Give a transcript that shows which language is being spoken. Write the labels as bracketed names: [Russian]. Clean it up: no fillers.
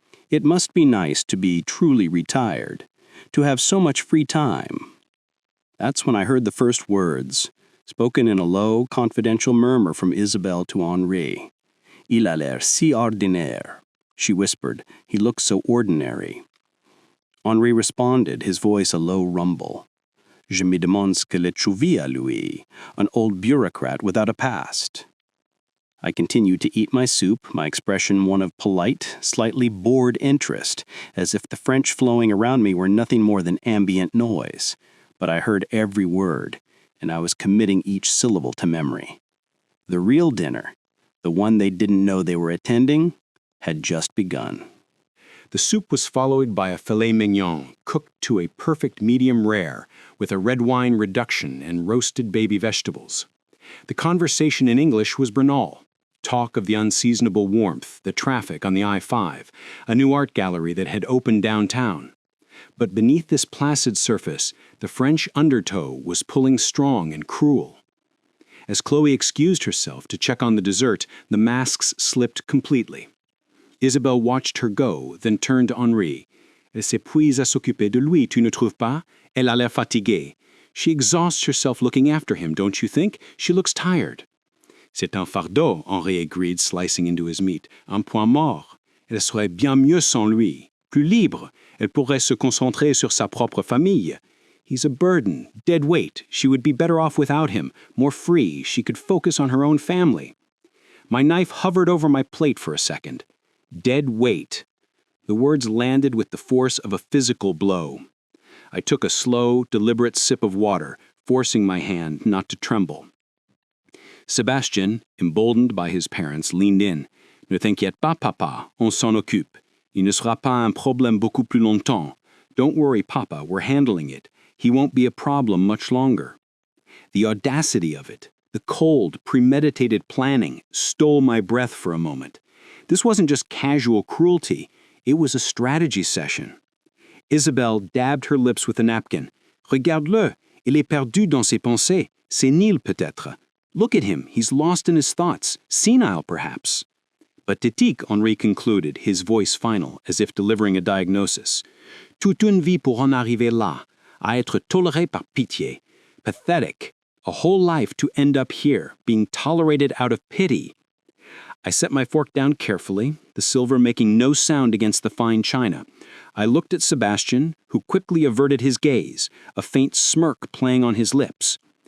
[English] It must be nice to be truly retired, to have so much free time. That's when I heard the first words, spoken in a low, confidential murmur from Isabelle to Henri. [French] Il a l'air si ordinaire, [English] she whispered. He looks so ordinary. Henri responded, his voice a low rumble. [French] Je me demande ce qu'il trouvait à lui, [English] an old bureaucrat without a past. I continued to eat my soup, my expression one of polite, slightly bored interest, as if the French flowing around me were nothing more than ambient noise. But I heard every word, and I was committing each syllable to memory. The real dinner, the one they didn't know they were attending, had just begun. The soup was followed by a filet mignon, cooked to a perfect medium rare, with a red wine reduction and roasted baby vegetables. The conversation in English was banal. Talk of the unseasonable warmth, the traffic on the I-5, a new art gallery that had opened downtown. But beneath this placid surface, the French undertow was pulling strong and cruel. As Chloe excused herself to check on the dessert, the masks slipped completely. Isabelle watched her go, then turned to Henri. [French] Elle s'épuise à s'occuper de lui, tu ne trouves pas? Elle a l'air fatiguée. [English] She exhausts herself looking after him, don't you think? She looks tired. [French] C'est un fardeau, [English] Henri agreed, slicing into his meat. [French] Un point mort. Elle serait bien mieux sans lui. Plus libre. Elle pourrait se concentrer sur sa propre famille. [English] He's a burden, dead weight. She would be better off without him, more free. She could focus on her own family. My knife hovered over my plate for a second. Dead weight. The words landed with the force of a physical blow. I took a slow, deliberate sip of water, forcing my hand not to tremble. Sebastian, emboldened by his parents, leaned in. [French] Ne t'inquiète pas, papa, on s'en occupe. Il ne sera pas un problème beaucoup plus longtemps. [English] Don't worry, papa, we're handling it. He won't be a problem much longer. The audacity of it, the cold, premeditated planning, stole my breath for a moment. This wasn't just casual cruelty, it was a strategy session. Isabelle dabbed her lips with a napkin. [French] Regarde-le, il est perdu dans ses pensées, sénile peut-être. [English] Look at him, he's lost in his thoughts, senile perhaps. Pathétique, Henri concluded, his voice final, as if delivering a diagnosis. [French] Toute une vie pour en arriver là, à être toléré par pitié. [English] Pathetic, a whole life to end up here, being tolerated out of pity. I set my fork down carefully, the silver making no sound against the fine china. I looked at Sebastian, who quickly averted his gaze, a faint smirk playing on his lips.